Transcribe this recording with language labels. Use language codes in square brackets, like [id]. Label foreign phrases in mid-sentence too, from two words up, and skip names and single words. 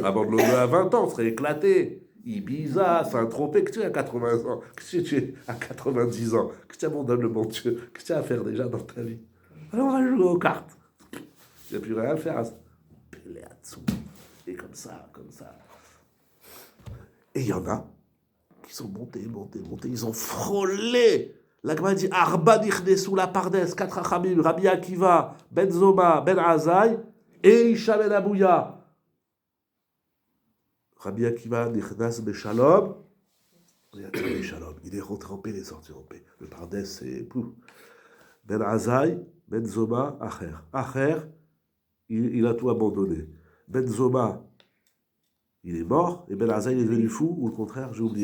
[fr] Abandonne-le à 20 ans, on serait éclaté. Ibiza, Saint-Tropez, que tu es à 80 ans, que tu es à 90 ans, que tu abandonnes le bon Dieu, que tu as à faire déjà dans ta vie. Alors on va jouer aux cartes. Il n'y a plus rien à faire. Et comme ça. Et il y en a qui sont montés, ils ont frôlé. La Gemara dit [he] ארבעה נכנסו לפרדס, [fr] 4 Achamim, Rabbi Akiva, Ben Zoma, Ben Azai, et Isha Ben Abouya. [he] רבי עקיבא נכנס בשלום, [fr] il est rentré en paix, il est sorti en paix. Le Pardes, c'est pouf. Ben Azai, Ben Zoma, Acher. Acher, il a tout abandonné. Ben Zoma, il est mort, et Ben Azai, il est devenu fou, ou le contraire, j'ai oublié.